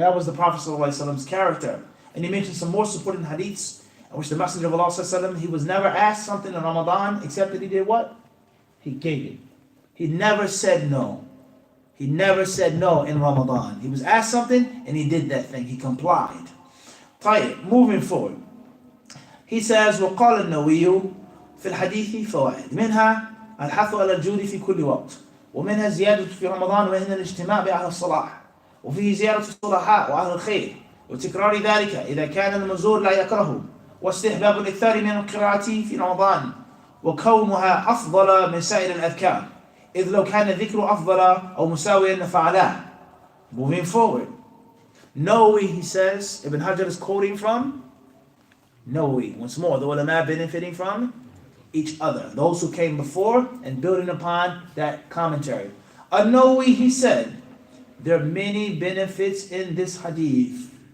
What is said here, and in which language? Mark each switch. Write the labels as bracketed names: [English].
[English] That was the Prophet ﷺ's character. And he mentioned some more supporting hadiths, in which the Messenger of Allah ﷺ, he was never asked something in Ramadan except that he did what? He gave it. He never said no. He never said no in Ramadan. He was asked something and he did that thing. He complied. طيب, moving forward. He says, [Arabic] وقال النووي في الحديث فوائد منها الحث على الجود في كل وقت ومنها زيادة في رمضان ومنها الاجتماع بأهل الصلاح وفيه زيارة الصلحاء وأهل الخير وتكرار ذلك إذا كان المزور لا يكرهه واستحباب الإكثار من القراءة في رمضان وكونها أفضل من سائر الأذكار إذ لو كان الذكر أفضل أو مساويا لفعلاه. [English] Moving forward. Nawawi, he says, Ibn Hajar is quoting from Nawawi. Once more, the ulama benefiting from each other. Those who came before and building upon that commentary. Nawawi, he said, there are many benefits in this hadith.